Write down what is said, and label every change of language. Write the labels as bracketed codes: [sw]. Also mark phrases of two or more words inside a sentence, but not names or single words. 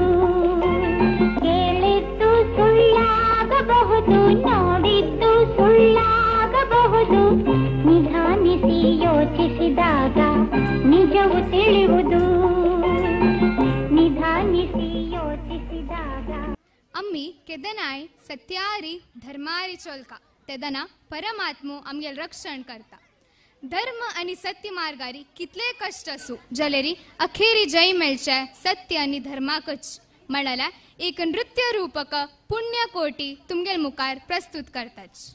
[kn] ಕೇಳಿದ್ದು ಸುಳ್ಳಾಗಬಹುದು, ನೋಡಿದ್ದು ಸುಳ್ಳಾಗಬಹುದು. ನಿಧಾನಿಸಿ ಯೋಚಿಸಿದಾಗ ನಿಜವು ತಿಳಿಯುವುದು. ನಿಧಾನಿಸಿ ಯೋಚಿಸಿದಾಗ. [kok] आम्ही केदनाय सत्यारी धर्मारी चोलका तेदना परमात्मो आमगेल रक्षण करता. धर्म आणि सत्य मार्गारी कितले कष्ट असू जलेरी अखेरी जय मेळचे सत्य आणि धर्माकच म्हणाला एक नृत्य रूपक पुण्यकोटी तुमगेल मुखार प्रस्तुत करताच.